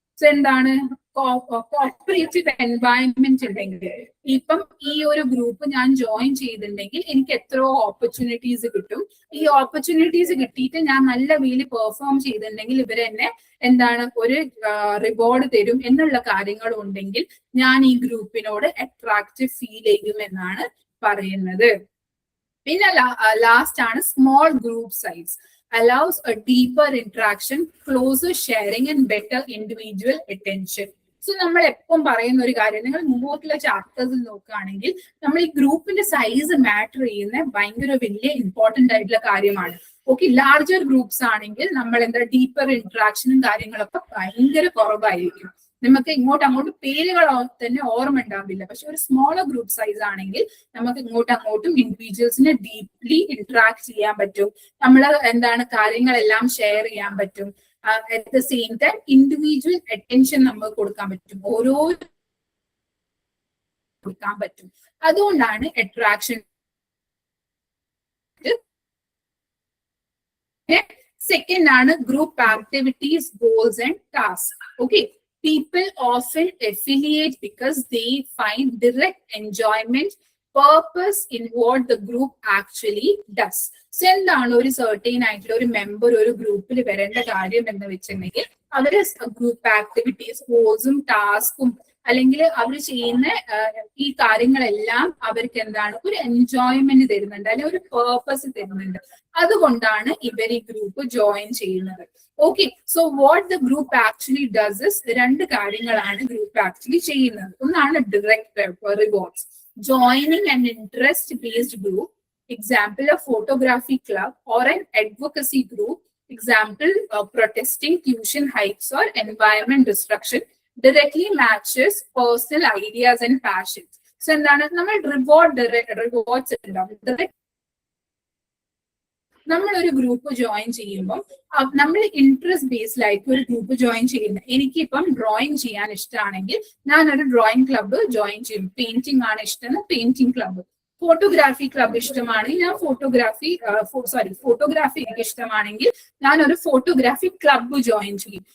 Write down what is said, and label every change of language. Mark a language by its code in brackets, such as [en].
[ml] So എന്താണ് corporative environment ഉണ്ടെങ്കിൽ, ഇപ്പം ഈ ഒരു ഗ്രൂപ്പ് ഞാൻ ജോയിൻ ചെയ്തിട്ടുണ്ടെങ്കിൽ എനിക്ക് എത്രയോ ഓപ്പർച്യൂണിറ്റീസ് കിട്ടും. ഈ ഓപ്പർച്യൂണിറ്റീസ് കിട്ടിയിട്ട് ഞാൻ നല്ല വേലി പെർഫോം ചെയ്തിട്ടുണ്ടെങ്കിൽ ഇവരെന്നെ എന്താണ് ഒരു റിവാർഡ് തരും എന്നുള്ള കാര്യങ്ങളും ഉണ്ടെങ്കിൽ ഞാൻ ഈ ഗ്രൂപ്പിനോട് അട്രാക്റ്റീവ് ഫീൽ ചെയ്യും എന്നാണ് പറയുന്നത്. [en] പിന്നെ ലാസ്റ്റ് ആണ് small group size, allows a deeper interaction, closer sharing and better individual attention. [ml] So നമ്മൾ എപ്പം പറയുന്ന ഒരു കാര്യം, നിങ്ങൾ മുമ്പോട്ടുള്ള ചാപ്റ്റേഴ്സിൽ നോക്കുകയാണെങ്കിൽ നമ്മൾ ഈ ഗ്രൂപ്പിന്റെ സൈസ് മാറ്റർ ചെയ്യുന്ന ഭയങ്കര വലിയ ഇമ്പോർട്ടന്റ് ആയിട്ടുള്ള കാര്യമാണ്. ഓക്കെ, ലാർജർ ഗ്രൂപ്പ്സ് ആണെങ്കിൽ നമ്മൾ എന്താ ഡീപ്പർ ഇന്ററാക്ഷനും കാര്യങ്ങളൊക്കെ ഭയങ്കര കുറവായിരിക്കും. നമുക്ക് അങ്ങോട്ടും പേരുകൾ തന്നെ ഓർമ്മ ഉണ്ടാവില്ല. പക്ഷെ ഒരു സ്മോളർ ഗ്രൂപ്പ് സൈസ് ആണെങ്കിൽ നമുക്ക് അങ്ങോട്ടും ഇൻഡിവിജ്വൽസിനെ ഡീപ്ലി ഇന്ററാക്ട് ചെയ്യാൻ പറ്റും, നമ്മൾ എന്താണ് കാര്യങ്ങളെല്ലാം ഷെയർ ചെയ്യാൻ പറ്റും. At the same time individual attention നമുക്ക് കൊടുക്കാൻ പറ്റും, ഓരോ കൊടുക്കാൻ പറ്റും. അതുകൊണ്ടാണ് അട്രാക്ഷൻ. [en] Second ആണ് group activities, goals and task. Okay, people often affiliate because they find direct enjoyment, purpose in what the group actually does. [ml] So എന്താണ് ഒരു സർട്ടൈൻ ആയിട്ടുള്ള ഒരു മെമ്പർ ഒരു ഗ്രൂപ്പിൽ വരേണ്ട കാര്യം എന്ന് വെച്ചിട്ടുണ്ടെങ്കിൽ അവര് ഗ്രൂപ്പ് ആക്ടിവിറ്റീസ്, ഗോൾസും ടാസ്കും അല്ലെങ്കിൽ അവർ ചെയ്യുന്ന ഈ കാര്യങ്ങളെല്ലാം അവർക്ക് എന്താണ് ഒരു എൻജോയ്മെന്റ് തരുന്നുണ്ട്, അല്ലെങ്കിൽ ഒരു പേർപ്പസ് തരുന്നുണ്ട്. അതുകൊണ്ടാണ് ഇവർ ഈ ഗ്രൂപ്പ് ജോയിൻ ചെയ്യുന്നത്. Okay, [en] so what the group actually does is, [ml] രണ്ട് കാര്യങ്ങളാണ് ഗ്രൂപ്പ് ആക്ച്വലി ചെയ്യുന്നത്. [en] ഒന്നാണ് direct rewards, joining an interest based group, example a photography club or an advocacy group, example protesting tuition hikes or environment destruction, directly matches personal ideas and passions. [ml] So എന്താണ് നമ്മൾ rewards ഉണ്ടാവും. നമ്മളൊരു group join ചെയ്യുമ്പോൾ നമ്മൾ interest ബേസ്ഡിലായിരിക്കും ഒരു group join ചെയ്യുന്നത്. എനിക്കിപ്പം drawing ചെയ്യാൻ ഇഷ്ടമാണെങ്കിൽ ഞാനൊരു ഡ്രോയിങ് ക്ലബ്ബ് ജോയിൻ ചെയ്യും. പെയിന്റിംഗ് ആണ് ഇഷ്ടം, പെയിന്റിംഗ് ക്ലബ്ബ്. ഫോട്ടോഗ്രാഫി ക്ലബ് ഇഷ്ടമാണെങ്കിൽ ഞാൻ ഫോട്ടോഗ്രാഫി എനിക്ക് ഇഷ്ടമാണെങ്കിൽ ഞാനൊരു ഫോട്ടോഗ്രാഫി ക്ലബ്ബ് ജോയിൻ ചെയ്യും.